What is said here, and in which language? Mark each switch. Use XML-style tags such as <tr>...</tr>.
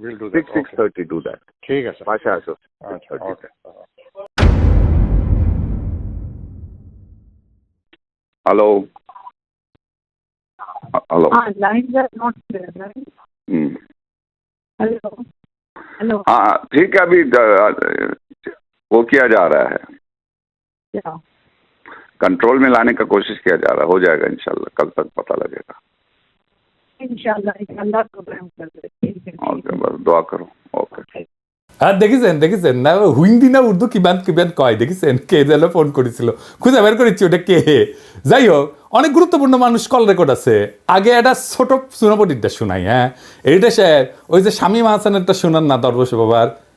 <en>we'll do that. 6:30 do that.</en> <bn>ঠিক আছে। পাশে আসো। আচ্ছা, okay.</bn> <en>Hello. Hello. lines are not clear, right? Hello. Hello.</en> <hi>हाँ, ठीक है, अभी वो किया जा रहा है, क्या? कंट्रोल में लाने का कोशिश किया जा रहा है, हो जाएगा इंशाल्लाह, कल तक पता लगेगा। इंशाल्लाह प्रोग्राम कर दे। ठीक है। ओके, बस दुआ करो। ओके।</hi> <bn>আর দেখেছেন না হিন্দি না উর্দু কিবান কয়, দেখেছেন কে যেন ফোন করেছিল, খুঁজে বের করেছি ওটা কে। যাই হোক, অনেক গুরুত্বপূর্ণ মানুষ কল রেকর্ড আছে। আগে একটা ছোট সুনাপটিটা শোনাই। হ্যাঁ, এইটা স্যার ওই যে শামীম হাসানেরটা শোনান না, দরবেশ বাবার।</bn>